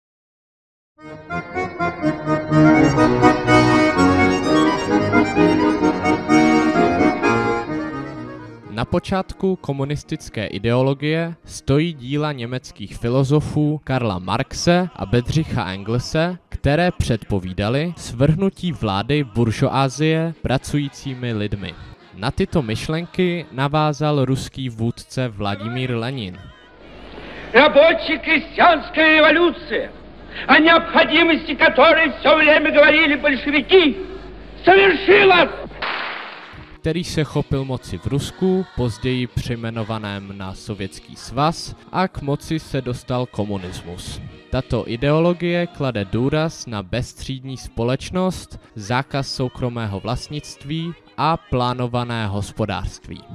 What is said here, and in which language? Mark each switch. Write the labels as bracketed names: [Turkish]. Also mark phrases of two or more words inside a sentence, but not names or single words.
[Czech] Na počátku komunistické ideologie stojí díla německých filozofů Karla Marxe a Bedřicha Engelse, které předpovídaly svrhnutí vlády buržoazie pracujícími lidmi. Na tyto myšlenky navázal ruský vůdce Vladimír Lenin. [Russian] Рабоче-крестьянская революция, о необходимости которой все время говорили большевики, совершилась! [Czech] Který se chopil moci v Rusku, později přejmenovaném na Sovětský svaz, a k moci se dostal komunismus. Tato ideologie klade důraz na bezstřídní společnost, zákaz soukromého vlastnictví a plánované hospodářství.